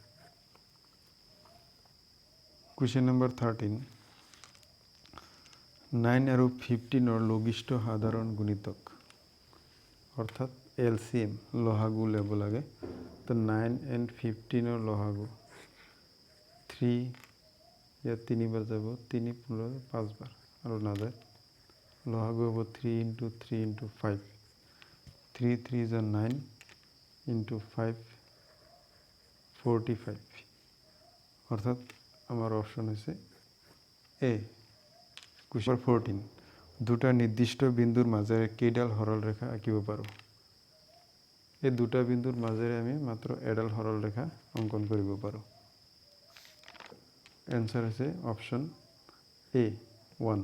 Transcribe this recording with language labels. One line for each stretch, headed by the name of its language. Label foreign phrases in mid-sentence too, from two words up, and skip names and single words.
Assamese: কুৱেশ্যন নম্বৰ 13 9 আৰু 15ৰ লঘিষ্ঠ সাধাৰণ গুণিতক অৰ্থাৎ এলচিএম লসাগু ল'ব লাগে। তো 9 and 15ৰ লসাগু 3 ইয়াত 3 বাৰ যাব, 3 15 5 বাৰ আৰু নাযায়, লসাগু হ'ব
English: 3 into 3 into 5,
Assamese: 3 3
English: is 9 into 5
Assamese: 45,
Bangla: অর্থাৎ আমার অপশন হচ্ছে এ।
Assamese: কুৱেশ্যন 14 দুটা নিৰ্দিষ্ট বিন্দুৰ মাজেৰে কেইডাল সৰল ৰেখা আঁকিব পাৰোঁ? এই দুটা বিন্দুৰ মাজেৰে আমি মাত্ৰ এডাল সৰল ৰেখা অংকন কৰিব পাৰোঁ। এনসাৰ হৈছে অপশ্যন এ 1।